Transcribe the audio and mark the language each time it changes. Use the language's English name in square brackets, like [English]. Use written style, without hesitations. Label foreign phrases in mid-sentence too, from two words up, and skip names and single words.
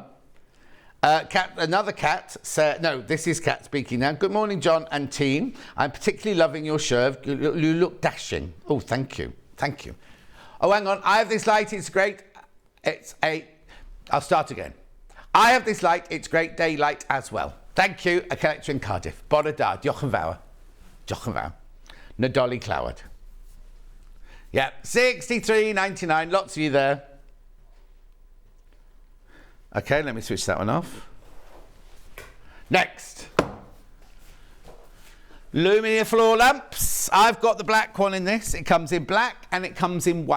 [English] Another cat said, no, this is Cat speaking now. Good morning, John and team. I'm particularly loving your shirt. You look dashing. Oh, thank you. Oh, hang on. I have this light. It's great. I'll start again. I have this light. It's great daylight as well. Thank you. A collector in Cardiff. [Welsh] Bore da. Diolch yn fawr. Nadolig Clywed. [English] Yeah, $63.99. Lots of you there. Okay, let me switch that one off. Next. Luminaire floor lamps. I've got the black one in this. It comes in black and it comes in white.